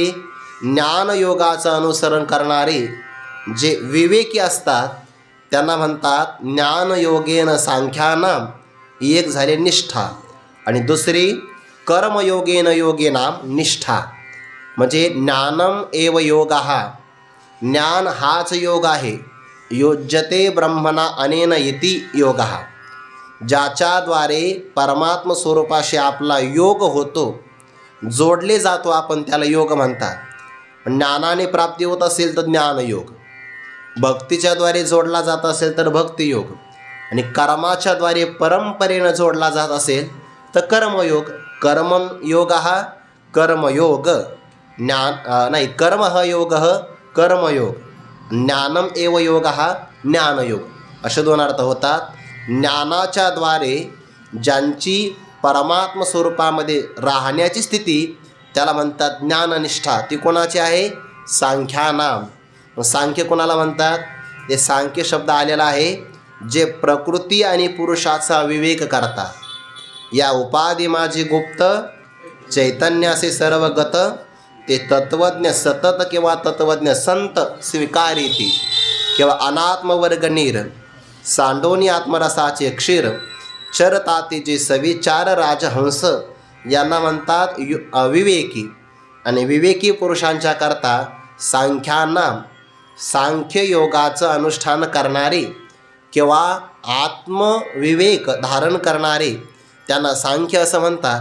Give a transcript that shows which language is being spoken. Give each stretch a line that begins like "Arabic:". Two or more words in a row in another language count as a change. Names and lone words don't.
Marathi: ज्ञानयोगाचं अनुसरण करणारे जे विवेकी असतात त्यांना म्हणतात
Sanskrit: ज्ञानयोगेन सांख्यानाम,
Marathi: एक झाले निष्ठा, आणि दुसरी
Sanskrit: कर्मयोगेन योगेनाम निष्ठा. म्हणजे ज्ञानम एव योगः,
Marathi: ज्ञान हाच योग आहे.
Sanskrit: योज्यते ब्रह्मणा अनेन इति योगः,
Marathi: ज्याच्याद्वारे परमात्म स्वरूपाशी आपला योग होतो, जोडले जातो आपण त्याला योग म्हणतात. ज्ञानाने प्राप्ती होत असेल तर ज्ञानयोग, भक्तीच्याद्वारे जोडला जात असेल तर भक्तियोग, आणि कर्माच्याद्वारे परंपरेनं जोडला जात असेल तर कर्मयोग. कर्मयोग हा कर्मयोग, कर्म हा योग कर्मयोग,
Sanskrit: ज्ञानम एव योग
Marathi: हा ज्ञानयोग, असे 2 अर्थ होतात. ज्ञानाच्याद्वारे ज्यांची परमात्म स्वरूपामध्ये राहण्याची स्थिती त्याला म्हणतात ज्ञाननिष्ठा. ती कोणाची आहे? सांख्यानाम. सांख्य कोणाला म्हणतात? ते सांख्य शब्द आलेला आहे जे प्रकृती आणि पुरुषाचा विवेक करतात. या उपाधी माझी गुप्त, चैतन्याचे सर्वगत, ते तत्वज्ञ सतत किंवा तत्वज्ञ संत स्वीकारिती, किंवा अनात्मवर्ग नीर, सांडोनी आत्मरसाचे क्षीर, चरतातीचे सविचार राजहंस यांना म्हणतात अविवेकी. आणि विवेकी पुरुषांच्या करता सांख्यानाम, सांख्ययोगाचं अनुष्ठान करणारे किंवा आत्मविवेक धारण करणारे त्यांना सांख्य असं म्हणतात.